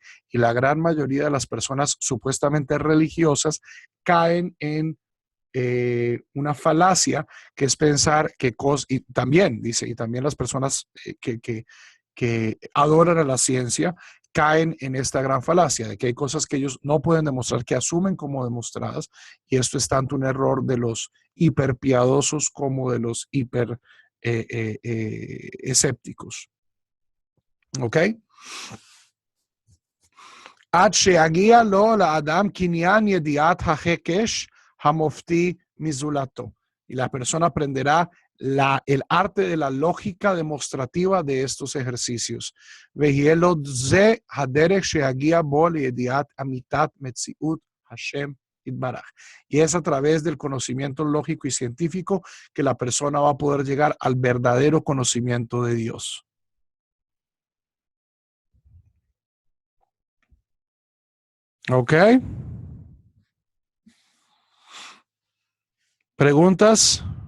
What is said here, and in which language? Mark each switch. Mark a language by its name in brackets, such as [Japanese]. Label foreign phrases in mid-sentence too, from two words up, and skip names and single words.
[Spanish] Y la gran mayoría de las personas supuestamente religiosas caen en una falacia, que es pensar que y también, dice, y también las personas que adoran a la ciencia caen en esta gran falacia de que hay cosas que ellos no pueden demostrar, que asumen como demostradas, y esto es tanto un error de los hiperpiadosos como de los hiper escépticos. [Hebrew] ¿Ok? עד שיגיע לו לאדם קנין ידיעת ההקש המופתי מזולתו. [Spanish] Y la persona aprenderá el arte de la lógica demostrativa de estos ejercicios. [Hebrew] והיות זה הדרך שיגיע בו לידיעת אמיתת מציאות השם יתברך. [Spanish] Y es a través del conocimiento lógico y científico que la persona va a poder llegar al verdadero conocimiento de Dios. ¿Ok? ¿Preguntas?